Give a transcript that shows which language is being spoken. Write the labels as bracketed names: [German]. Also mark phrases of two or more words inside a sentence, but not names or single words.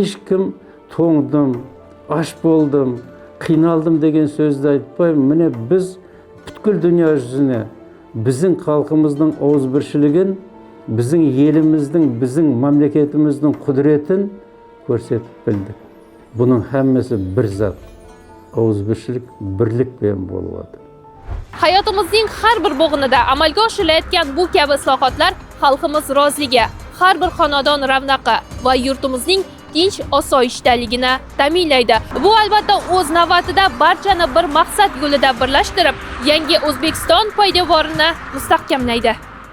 [Kazakh] Ешкім тоңдым, аш болдым, қиналдым деген сөзді айтпай, міне біз бүткіл дүния жүзіне біздің халқымыздың ауызбіршілігін, біздің еліміздің, біздің мемлекетіміздің құдіретін көрсетіп білдік. Бұның әммесі бір зат, ауызбіршілік, бірлікпен болып жатыр. [Uzbek] Hayotimizning har bir bo'g'inida amalga oshirilayotgan bu kabi islohotlar xalqimiz roziligi, har bir xonadon ravnaqi va yurtimizning tinch osoyishtaligini ta'minlaydi. Bu albatta o'z navbatida barchani bir maqsad yo'lida birlashtirib, yangi O'zbekiston poydevorini mustahkamlaydi.